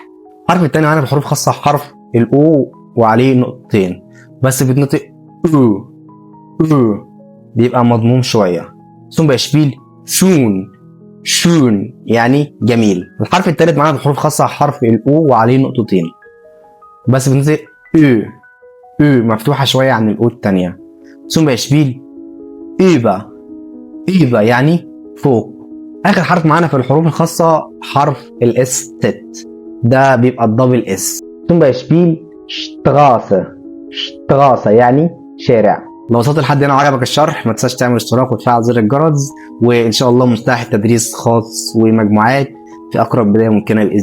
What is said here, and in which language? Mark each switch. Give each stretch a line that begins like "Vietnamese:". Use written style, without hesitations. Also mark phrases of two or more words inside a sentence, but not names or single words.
Arabic: الحرف التاني معانا في الحروف الخاصة حرف الأو وعليه نقطتين، بس بيتنطق أو بيبقى مضموم شوية.
German: zum Beispiel شون
Arabic: يعني جميل. الحرف التالت معانا في الحروف الخاصة حرف الأو وعليه نقطتين، بس بنطق او مفتوحة شوية عن الأو التانية.
German: zum Beispiel über
Arabic: يعني فوق. آخر حرف معانا في الحروف الخاصة حرف الاس تت، ده بيبقى الدبل اس.
German: zum Beispiel Straße
Arabic: يعني شارع. لو وصلت لحد هنا وعجبك الشرح ما تنساش تعمل اشتراك وتفعل زر الجرس، وإن شاء الله مفتاح التدريس خاص ومجموعات في أقرب بداية ممكنة بإذن الله.